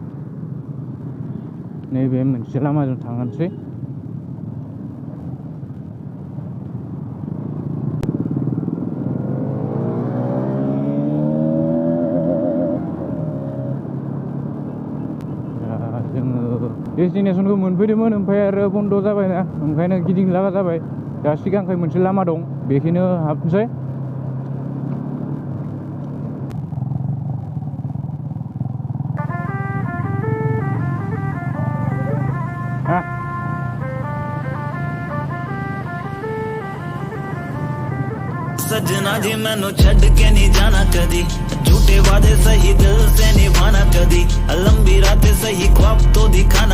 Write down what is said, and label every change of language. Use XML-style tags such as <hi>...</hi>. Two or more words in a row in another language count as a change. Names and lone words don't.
<brx>नैबे मोनसे लामाजों थांनोसै डेस्टिनेसनखौ मोनफैदोंमोन ओमफ्राय आरो बन्द जाबायना ओंखायनो गिदिंनो लागा जाबाय दा सिगांखै मोनसे लामा दं बेखिनो हाबनोसै</brx> <pa>ਸਜਣਾ ਜੀ ਮੈਨੂੰ ਛੱਡ ਕੇ ਨਹੀਂ ਜਾਣਾ ਕਦੀ ਝੂਠੇ ਵਾਅਦੇ ਸਹੀ ਦਿਲ ਸੇ ਨਿਭਾਣਾ ਕਦੀ ਲੰਬੀ ਰਾਤੇਂ ਸਹੀ ਖ਼੍ਵਾਬ ਤੋ ਦਿਖਾਣਾ</pa>